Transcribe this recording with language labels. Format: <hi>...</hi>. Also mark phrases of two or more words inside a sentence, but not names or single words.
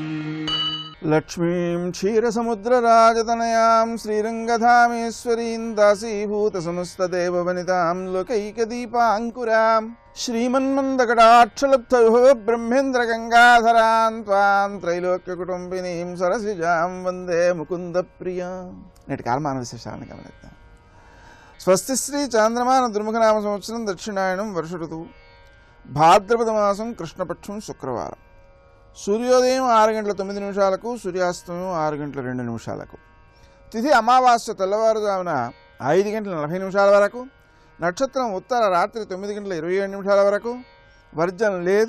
<sa>लक्ष्मीं क्षीरसमुद्रराजतनयां श्रीरङ्गधामेश्वरीं दासीभूतसमस्तदेववनितां लोकैकदीपाङ्कुरां श्रीमन्मन्दकटाक्षलब्धयोः ब्रह्मेन्द्रगङ्गाधरां त्वां त्रैलोक्यकुटुम्बिनीं सरसिजां वन्दे मुकुन्दप्रियां।</sa> <te>నేటి కాలమాన విశేషాలను గమనిద్దాం. స్వస్తి శ్రీ చాంద్రమాన దుర్ముఖనామ సంవత్సరం దక్షిణాయనం వర్ష ఋతువు భాద్రపద మాసం కృష్ణపక్షం శుక్రవారం. సూర్యోదయం 6:09 సూర్యాస్తమయం 6:02 తిథి అమావాస్య తెల్లవారుజామున 5:40 వరకు, నక్షత్రం ఉత్తర రాత్రి 9:27 వరకు, వర్జం లేదు.</te>